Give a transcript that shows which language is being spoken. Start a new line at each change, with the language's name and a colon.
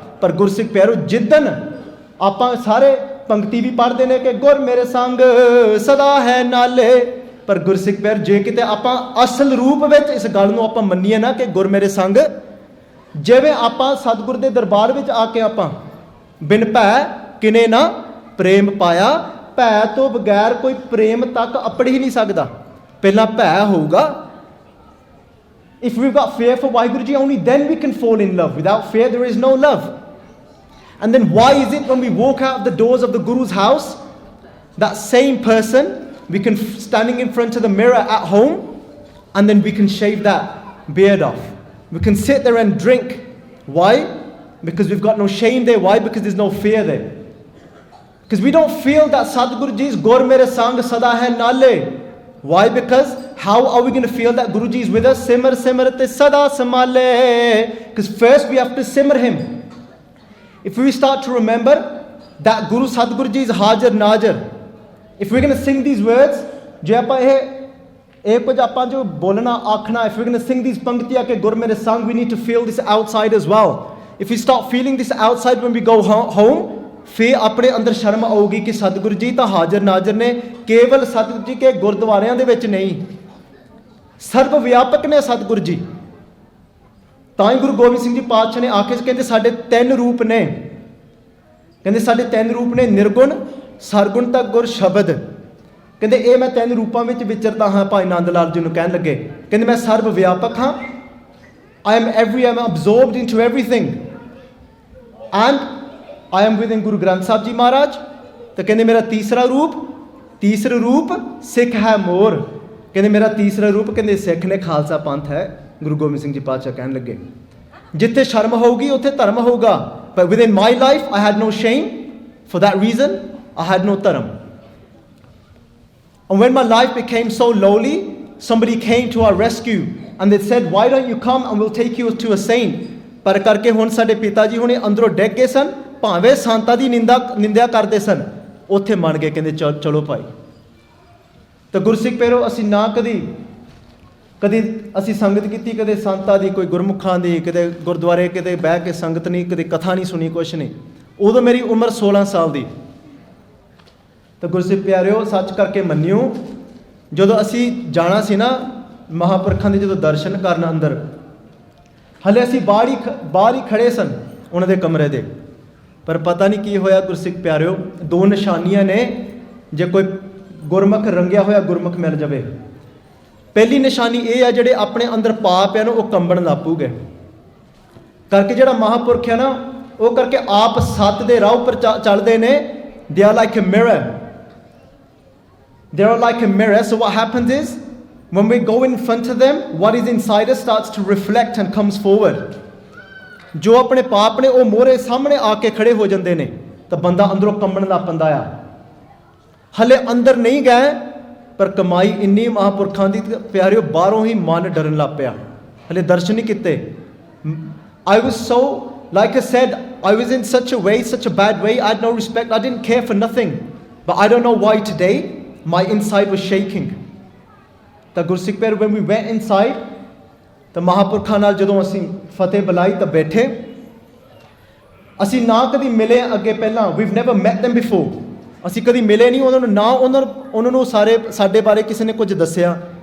Punjabi: ਪਰ ਗੁਰਸਿੱਖ ਪਿਆਰਿਓ ਜਿੱਦਣ ਆਪਾਂ ਸਾਰੇ ਪੰਕਤੀ ਵੀ ਪੜ੍ਹਦੇ ਨੇ ਕਿ ਗੁਰ ਮੇਰੇ ਸੰਗ ਸਦਾ ਹੈ ਨਾਲੇ, ਪਰ ਗੁਰਸਿੱਖ ਪਿਆਰ ਜੇ ਕਿਤੇ ਆਪਾਂ ਅਸਲ ਰੂਪ ਵਿੱਚ ਇਸ ਗੱਲ ਨੂੰ ਆਪਾਂ ਮੰਨੀਏ ਨਾ ਕਿ ਗੁਰ ਮੇਰੇ ਸੰਗ, ਜਿਵੇਂ ਆਪਾਂ ਸਤਿਗੁਰ ਦੇ ਦਰਬਾਰ ਵਿੱਚ ਆ ਕੇ ਆਪਾਂ ਬਿਨ ਭੈ ਕਿਨੇ ਨਾ ਪ੍ਰੇਮ ਪਾਇਆ, ਭੈ ਤੋਂ ਬਗੈਰ ਕੋਈ ਪ੍ਰੇਮ ਤੱਕ ਅਪੜ ਹੀ ਨਹੀਂ ਸਕਦਾ। ਪਹਿਲਾਂ ਭੈ ਹੋਊਗਾ।
English: If we've got fear for Waheguru Ji, only then we can fall in love. Without fear, there is no love. And then why is it when we walk out the doors of the Guru's house, that same person, we can standing in front of the mirror at home, and then we can shave that beard off. We can sit there and drink. Why? Because we've got no shame there. Why? Because there's no fear there. Because we don't feel that Sadhguru Ji's
Punjabi: Gur Mere Sang Sada Hai Nale.
English: Why? Because how are we going to feel that Guruji is with us?
Punjabi: Simar Simarate Sada Samale.
English: Because first we have to simmer him. If we start to remember that Guru Sadhguru Ji is Hajar Najar, if we're going to sing these words,
Punjabi: ਜੇ ਆਪਾਂ ਇਹ ਕੁਝ ਆਪਾਂ ਜੋ ਬੋਲਣਾ ਆਖਣਾ,
English: if we're going to sing these
Punjabi: ਪੰਕਤੀਆਂ ਕਿ ਗੁਰ ਮੇਰੇ ਸੰਗ,
English: we need to feel this outside as well. If we start feeling this outside when we go home,
Punjabi: ਫਿਰ ਆਪਣੇ ਅੰਦਰ ਸ਼ਰਮ ਆਊਗੀ ਕਿ ਸਤਿਗੁਰੂ ਜੀ ਤਾਂ ਹਾਜ਼ਰ ਨਾਜ਼ਰ ਨੇ, ਕੇਵਲ ਸਤਿਗੁਰੂ ਜੀ ਕੇ ਗੁਰਦੁਆਰਿਆਂ ਦੇ ਵਿੱਚ ਨਹੀਂ, ਸਰਬ ਵਿਆਪਕ ਨੇ ਸਤਿਗੁਰੂ ਜੀ। ਤਾਂ ਹੀ ਗੁਰੂ ਗੋਬਿੰਦ ਸਿੰਘ ਜੀ ਪਾਤਸ਼ਾਹ ਨੇ ਆ ਕੇ ਕਹਿੰਦੇ ਸਾਡੇ 3 ਰੂਪ ਨੇ। ਕਹਿੰਦੇ ਸਾਡੇ 3 ਰੂਪ ਨੇ, ਨਿਰਗੁਣ, ਸਰਗੁਣ ਤਾਂ ਗੁਰ ਸ਼ਬਦ। ਕਹਿੰਦੇ ਇਹ ਮੈਂ 3 ਰੂਪਾਂ ਵਿੱਚ ਵਿਚਰਦਾ ਹਾਂ। ਭਾਈ ਨੰਦ ਲਾਲ ਜੀ ਨੂੰ ਕਹਿਣ ਲੱਗੇ, ਕਹਿੰਦੇ ਮੈਂ ਸਰਬ ਵਿਆਪਕ ਹਾਂ।
English: I am absorbed into everything. And I am within Guru Granth Sahib Ji Maharaj.
Punjabi: ਤਾਂ ਕਹਿੰਦੇ ਮੇਰਾ ਤੀਸਰਾ ਰੂਪ ਸਿੱਖ ਹੈ ਮੋਰ। ਕਹਿੰਦੇ ਮੇਰਾ ਤੀਸਰਾ ਰੂਪ ਕਹਿੰਦੇ ਸਿੱਖ ਨੇ, ਖਾਲਸਾ ਪੰਥ ਹੈ। ਗੁਰੂ ਗੋਬਿੰਦ ਸਿੰਘ ਜੀ ਪਾਤਸ਼ਾਹ ਕਹਿਣ ਲੱਗੇ ਜਿੱਥੇ ਸ਼ਰਮ ਹੋਊਗੀ ਉੱਥੇ ਧਰਮ ਹੋਊਗਾ।
English: But within my life I had no shame. For that reason I had no dharma. And when my life became so lowly, somebody came to our rescue and they said, why don't you come and we'll take you to a saint.
Punjabi: ਪਰ ਕਰਕੇ ਹੁਣ ਸਾਡੇ ਪਿਤਾ ਜੀ ਹੁਣੇ ਅੰਦਰੋਂ ਡਿੱਗ ਗਏ ਸਨ, ਭਾਵੇਂ ਸੰਤਾਂ ਦੀ ਨਿੰਦਿਆ ਕਰਦੇ ਸਨ, ਉੱਥੇ ਮੰਨ ਗਏ, ਕਹਿੰਦੇ ਚਲੋ ਭਾਈ। ਤਾਂ ਗੁਰਸਿੱਖ ਪਿਆਰਿਓ, ਅਸੀਂ ਨਾ ਕਦੀ ਅਸੀਂ ਸੰਗਤ ਕੀਤੀ, ਕਦੇ ਸੰਤਾਂ ਦੀ, ਕੋਈ ਗੁਰਮੁਖਾਂ ਦੀ, ਕਿਤੇ ਗੁਰਦੁਆਰੇ ਕਿਤੇ ਬਹਿ ਕੇ ਸੰਗਤ ਨਹੀਂ, ਕਦੇ ਕਥਾ ਨਹੀਂ ਸੁਣੀ, ਕੁਛ ਨਹੀਂ। ਉਦੋਂ ਮੇਰੀ ਉਮਰ 16 ਸਾਲ ਦੀ। ਤਾਂ ਗੁਰਸਿੱਖ ਪਿਆਰਿਓ, ਸੱਚ ਕਰਕੇ ਮੰਨਿਓ, ਜਦੋਂ ਅਸੀਂ ਜਾਣਾ ਸੀ ਨਾ ਮਹਾਂਪੁਰਖਾਂ ਦੇ ਜਦੋਂ ਦਰਸ਼ਨ ਕਰਨ ਅੰਦਰ, ਹਲੇ ਅਸੀਂ ਬਾਹਰ ਹੀ ਖੜੇ ਸਨ ਉਹਨਾਂ ਦੇ ਕਮਰੇ ਦੇ। ਪਰ ਪਤਾ ਨਹੀਂ ਕੀ ਹੋਇਆ ਗੁਰਸਿੱਖ ਪਿਆਰਿਓ, 2 ਨਿਸ਼ਾਨੀਆਂ ਨੇ ਜੇ ਕੋਈ ਗੁਰਮੁਖ ਰੰਗਿਆ ਹੋਇਆ ਗੁਰਮੁਖ ਮਿਲ ਜਾਵੇ। ਪਹਿਲੀ ਨਿਸ਼ਾਨੀ ਇਹ ਆ, ਜਿਹੜੇ ਆਪਣੇ ਅੰਦਰ ਪਾਪ ਹੈ ਨਾ ਉਹ ਕੰਬਣ ਲੱਗ ਪੂਗੇ ਕਰਕੇ। ਜਿਹੜਾ ਮਹਾਂਪੁਰਖ ਹੈ ਨਾ ਉਹ ਕਰਕੇ ਆਪ ਸੱਤ ਦੇ ਰਾਹ ਉੱਪਰ ਚੱਲਦੇ ਨੇ।
English: They are like a mirror. They are like a mirror. So what happens is, when we go in front of them, what is inside us starts to reflect and comes forward.
Punjabi: ਜੋ ਆਪਣੇ ਪਾਪ ਨੇ ਉਹ ਮੋਹਰੇ ਸਾਹਮਣੇ ਆ ਕੇ ਖੜੇ ਹੋ ਜਾਂਦੇ ਨੇ, ਤਾਂ ਬੰਦਾ ਅੰਦਰੋਂ ਕੰਬਣ ਲੱਗ ਪੈਂਦਾ ਆ। ਹਲੇ ਅੰਦਰ ਨਹੀਂ ਗਏ, ਪਰ ਕਮਾਈ ਇੰਨੀ ਮਹਾਂਪੁਰਖਾਂ ਦੀ ਪਿਆਰਿਓ, ਬਾਹਰੋਂ ਹੀ ਮਨ ਡਰਨ ਲੱਗ ਪਿਆ। ਹਲੇ ਦਰਸ਼ਨ ਨਹੀਂ ਕੀਤੇ।
English: I was so, like I said, I was in such a way, such a bad way. I had no respect. I didn't care for nothing. But I don't know why today my inside was shaking.
Punjabi: ਤਾਂ ਗੁਰਸਿੱਖ ਪਿਆਰਿਓ,
English: when we went inside,
Punjabi: ਤਾਂ ਮਹਾਂਪੁਰਖਾਂ ਨਾਲ ਜਦੋਂ ਅਸੀਂ ਫਤਿਹ ਬੁਲਾਈ ਤਾਂ ਬੈਠੇ। ਅਸੀਂ ਨਾ ਕਦੀ ਮਿਲੇ ਅੱਗੇ ਪਹਿਲਾਂ,
English: we've never met them before.
Punjabi: ਅਸੀਂ ਕਦੀ ਮਿਲੇ ਨਹੀਂ ਉਹਨਾਂ ਨੂੰ, ਨਾ ਉਹਨਾਂ ਨੂੰ ਸਾਡੇ ਬਾਰੇ ਕਿਸੇ ਨੇ ਕੁਝ ਦੱਸਿਆ।